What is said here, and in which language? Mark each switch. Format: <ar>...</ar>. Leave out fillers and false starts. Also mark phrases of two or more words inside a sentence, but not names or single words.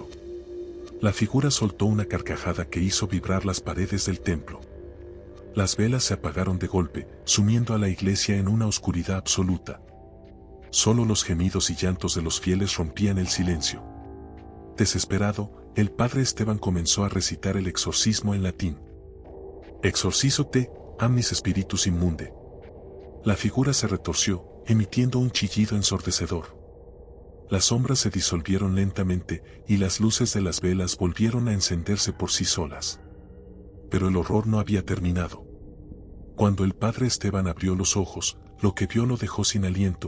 <es>La figura soltó una carcajada que hizo vibrar las paredes del templo. Las velas se apagaron de golpe, sumiendo a la iglesia en una oscuridad absoluta. Solo los gemidos y llantos de los fieles rompían el silencio. Desesperado, el padre Esteban comenzó a recitar el exorcismo en latín.</es> <la>«Exorcízote, amnis spiritus immunde».</la> <es>La figura se retorció, emitiendo un chillido ensordecedor. Las sombras se disolvieron lentamente, y las luces de las velas volvieron a encenderse por sí solas. Pero el horror no había terminado. Cuando el padre Esteban abrió los ojos, lo que vio lo dejó sin aliento.</es>